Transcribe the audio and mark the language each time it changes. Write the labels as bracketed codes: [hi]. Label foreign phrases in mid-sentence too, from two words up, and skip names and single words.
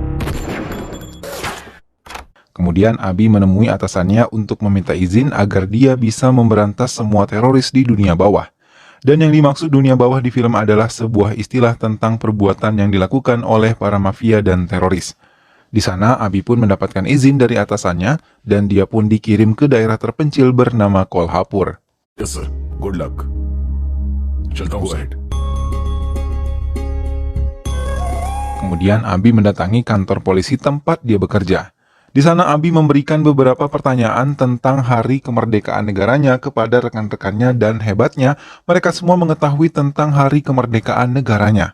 [id] Kemudian Abi menemui atasannya untuk meminta izin agar dia bisa memberantas semua teroris di dunia bawah. Dan yang dimaksud dunia bawah di film adalah sebuah istilah tentang perbuatan yang dilakukan oleh para mafia dan teroris. Di sana, Abi pun mendapatkan izin dari atasannya dan dia pun dikirim ke daerah terpencil bernama Kolhapur. [en] Yes sir. Good luck. [hi] चलता हूँ sir. [id] Kemudian Abi mendatangi kantor polisi tempat dia bekerja. Di sana Abi memberikan beberapa pertanyaan tentang hari kemerdekaan negaranya kepada rekan-rekannya dan hebatnya mereka semua mengetahui tentang hari kemerdekaan negaranya.